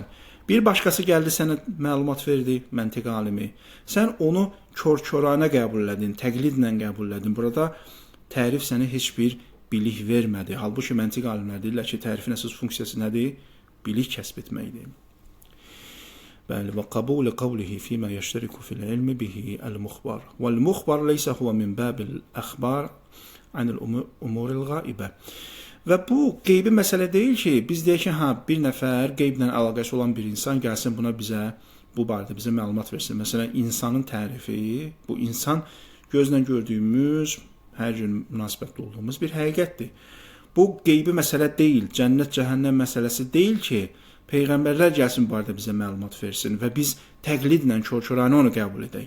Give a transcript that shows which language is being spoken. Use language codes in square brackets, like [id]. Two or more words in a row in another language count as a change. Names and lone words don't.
[az] Bir başqası gəldi sənə məlumat verdi, məntiq alimi. Sən onu kör-körənə qəbul elədin, təqlidlə qəbul elədin. Burada tərif sənə heç bir bilik vermədi. Halbuki məntiq alimlər deyirlər ki, tərifin əsas funksiyası nədir? Bilik kəsb etməkdir. [ar] بل وقبول قوله فيما يشترك في العلم به المخبر والمخبر ليس هو من باب الأخبار عن الأمور الغائبة. [az] Və bu qeybi məsələ deyil ki, biz deyək ki, bir nəfər qeyblə əlaqəsi olan bir insan gəlsin bu barədə bizə məlumat versin. Məsələn, insanın tərifi, bu insan Gözlə gördüyümüz, hər gün münasibətdə olduğumuz bir həqiqətdir. Bu qeybi məsələ deyil, cənnət, cəhənnəm məsələsi deyil ki, peyğəmbərlər gəlsin bu barədə bizə məlumat versin və biz təqlidlə, kör-körənə onu qəbul edək.